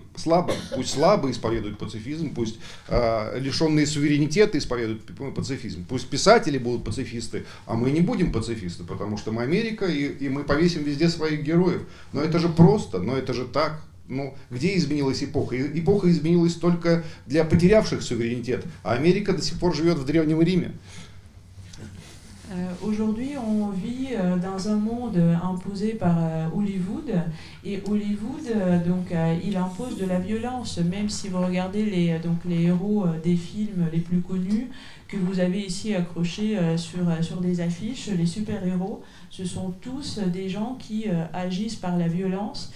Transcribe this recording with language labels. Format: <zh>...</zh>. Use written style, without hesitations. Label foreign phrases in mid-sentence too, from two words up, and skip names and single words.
<ru>Пусть слабые исповедуют пацифизм, пусть лишенные суверенитета исповедуют пацифизм, пусть писатели будут пацифисты, а мы не будем пацифисты, потому что мы Америка, и мы повесим везде своих героев. Но это же просто, но это же так. Ну, где изменилась эпоха? Эпоха изменилась только для потерявших суверенитет, а Америка до сих пор живет в Древнем Риме.</ru> <fr>Aujourd'hui, on vit dans un monde imposé par Hollywood, et Hollywood, il impose de la violence, même si vous regardez les héros des films les plus connus, que vous avez ici accrochés sur des affiches, les super-héros, ce sont tous des gens qui agissent par la violence.</fr>